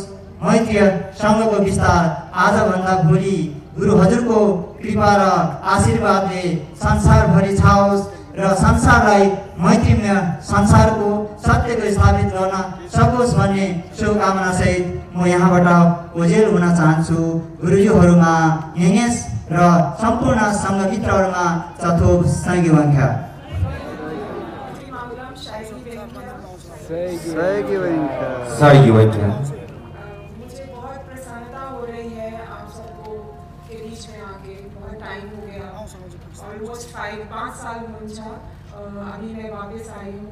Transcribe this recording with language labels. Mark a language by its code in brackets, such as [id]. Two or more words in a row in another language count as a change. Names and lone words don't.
[ne] मैत्रीय सङ्घको विस्तार आजभन्दा भोलि गुरु हजुरको कृपा र आशीर्वादले संसारभरि छाओस् र संसारलाई मैत्रीमय संसारको सत्यको स्थापित गर्न सकोस् भन्ने शुभकामना सहित म यहाँबाट ओझेल हुन चाहन्छु। गुरुजीहरूमा यङेस र सम्पूर्ण सङ्घ मित्रहरूमा चतुर्थ साङ्गी वाङ्ख्या। [hi] मुझे बहुत प्रसन्नता हो रही है आप सबको के बीच में आके। बहुत टाइम हो गया, ऑलमोस्ट 5 साल मुझे अभी मैं वापस आई हूँ।